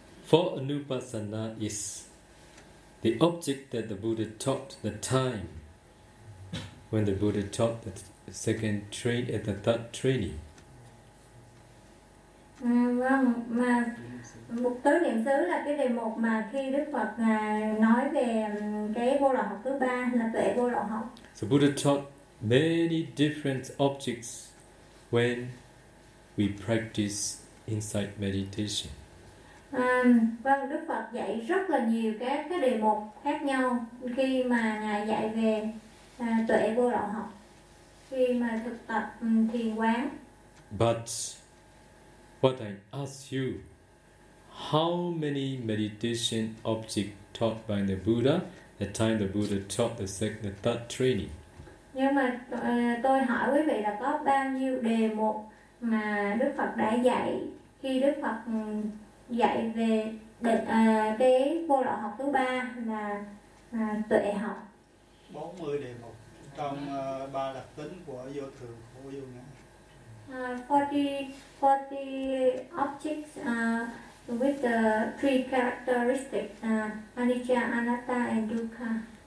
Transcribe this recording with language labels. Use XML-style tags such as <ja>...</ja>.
<en>Four anupasana is the object that the Buddha taught the time when the Buddha taught the second train at the third training.</en> <vi>Vâng, mà mục tứ niệm xứ là cái đề mục mà khi Đức Phật nói về cái vô lậu học thứ ba là tuệ vô lậu học.</vi> <en>So Buddha taught many different objects when we practice insight meditation.</en> <vi>Vâng, Đức Phật dạy rất là nhiều các đề mục khác nhau khi mà ngài dạy về tuệ vô lậu học, khi mà thực tập thiền quán.</vi> <en>But what I ask you, how many meditation objects taught by the Buddha the time the Buddha taught the second, the third training?</en> <vi>Nhưng mà tôi hỏi quý vị là có bao nhiêu đề mục mà Đức Phật đã dạy khi Đức Phật dạy về cái vô lậu học thứ ba là tuệ học. 40 đề mục trong ba đặc tính của vô thường khổ vô ngã.</vi> <en>40 objects with the three characteristics anicca, anatta and dukkha.</en>